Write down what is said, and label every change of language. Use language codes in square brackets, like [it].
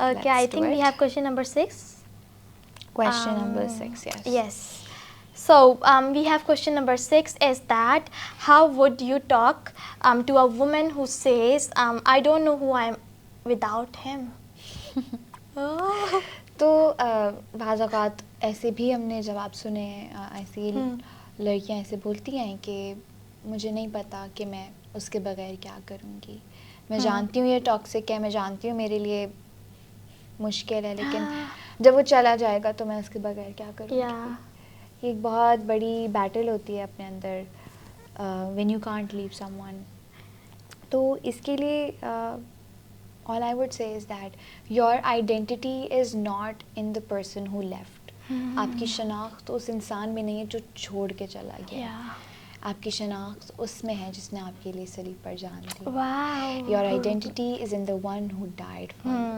[en] Okay, I think we have question number 6. Question number 6, yes. Yes. So we have question number 6 is that how would you talk to a woman who says I don't know who I am without him? [ur] تو بعض اوقات ایسے بھی ہم نے جواب سنے ہیں, ایسی لڑکیاں ایسے بولتی ہیں کہ مجھے نہیں پتا کہ میں اس کے بغیر کیا کروں گی. میں جانتی ہوں یہ ٹاکسک ہے, میں جانتی ہوں میرے لیے مشکل ہے, لیکن جب وہ چلا جائے گا تو میں اس کے بغیر کیا کروں گی. یہ ایک بہت بڑی بیٹل ہوتی ہے اپنے اندر, [en] When you can't leave someone. [ur] تو اس کے لیے [en] all I would say is that your identity is not in the person who left. [ur] آپ کی شناخت اس انسان میں نہیں ہے جو چھوڑ کے چلا گیا. آپ کی شناخت اس میں ہے جس نے آپ کے لیے صلیب پر جان دی. [en] Your identity is in the one who died for you.